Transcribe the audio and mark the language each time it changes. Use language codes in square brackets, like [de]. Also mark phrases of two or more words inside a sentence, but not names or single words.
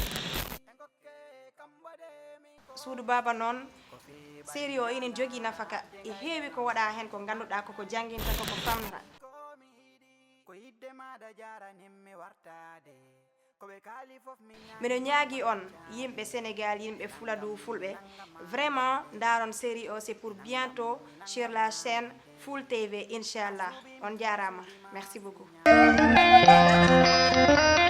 [ff] Suudu Baba noon série o inin jogui nafaka e heewi ko waɗa hen ko ganduɗa koko janguinta koko famnata. Miɗo ñaagui on yimɓe Sénégal yimɓe Fuladu fulɓe vraiment daron série o [fr] c'est pour bientôt sur la chaîne Full TV [ff] inchallah. On jarama, [fr] merci beaucoup.